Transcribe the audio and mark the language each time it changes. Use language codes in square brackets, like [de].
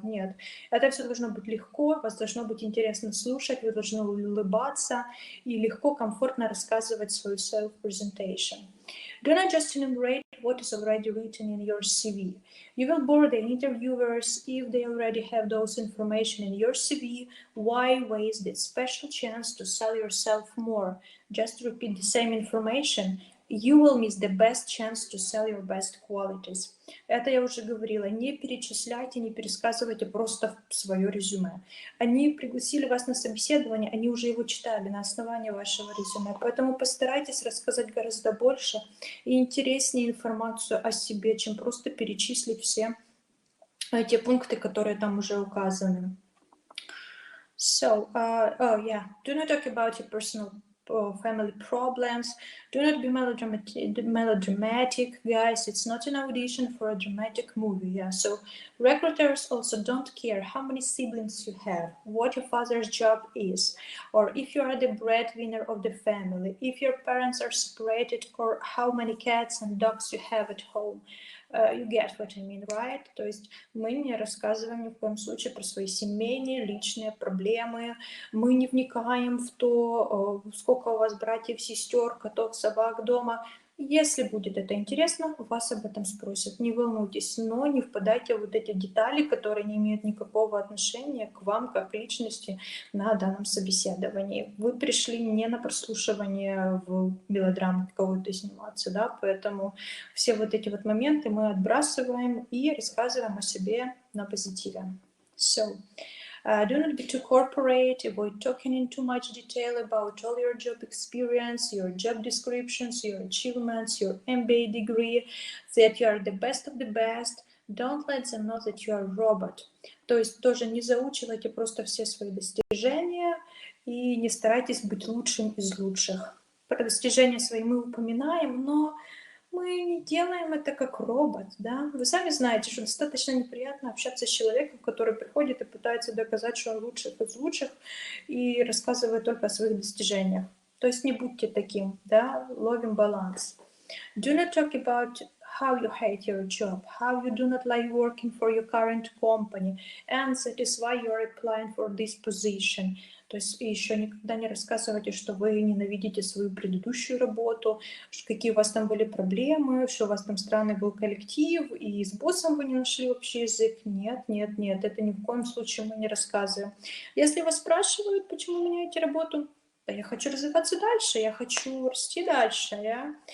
[ru] Нет, это все должно быть легко, вас должно быть интересно слушать, вы должны улыбаться и легко, комфортно рассказывать свою self-presentation. [en] Do not just enumerate what is already written in your CV. You will bore the interviewers if they already have those information in your CV. Why waste that special chance to sell yourself more? Just repeat the same information. You will miss the best chance to sell your best qualities. [ru] Это я уже говорила. Не перечисляйте, не пересказывайте просто свое резюме. Они пригласили вас на собеседование, они уже его читали на основании вашего резюме. Поэтому постарайтесь рассказать гораздо больше и интереснее информацию о себе, чем просто перечислить все те пункты, которые там уже указаны. [en] So, do not talk about your personal family problems. Do not be melodramatic, guys. It's not an audition for a dramatic movie. Yeah. So recruiters also don't care how many siblings you have, what your father's job is, or if you are the breadwinner of the family, if your parents are separated, or how many cats and dogs you have at home. You get what I mean, right? [ru] То есть мы не рассказываем ни в коем случае про свои семейные, личные проблемы. Мы не вникаем в то, сколько у вас братьев, сестер, котов, собак дома. Если будет это интересно, вас об этом спросят. Не волнуйтесь, но не впадайте в вот эти детали, которые не имеют никакого отношения к вам как личности на данном собеседовании. Вы пришли не на прослушивание в мелодраму какого-то сниматься, да, поэтому все вот эти вот моменты мы отбрасываем и рассказываем о себе на позитиве. [en] So, do not be too corporate, avoid talking in too much detail about all your job experience, your job descriptions, your achievements, your MBA degree, that you are the best of the best. Don't let them know that you are a robot. [ru] То есть тоже не заучивайте просто все свои достижения и не старайтесь быть лучшим из лучших. Про достижения свои мы упоминаем, но мы не делаем это как робот, да. Вы сами знаете, что достаточно неприятно общаться с человеком, который приходит и пытается доказать, что он лучший из лучших и рассказывает только о своих достижениях. То есть не будьте таким, да, ловим баланс. [en] Do not talk about how you hate your job, how you do not like working for your current company, and that is why you are applying for this position. [ru] То есть еще никогда не рассказывайте, что вы ненавидите свою предыдущую работу, какие у вас там были проблемы, что у вас там странный был коллектив, и с боссом вы не нашли общий язык. Нет, нет, нет, это ни в коем случае мы не рассказываем. Если вас спрашивают, почему меняете работу, да я хочу развиваться дальше, я хочу расти дальше, yeah?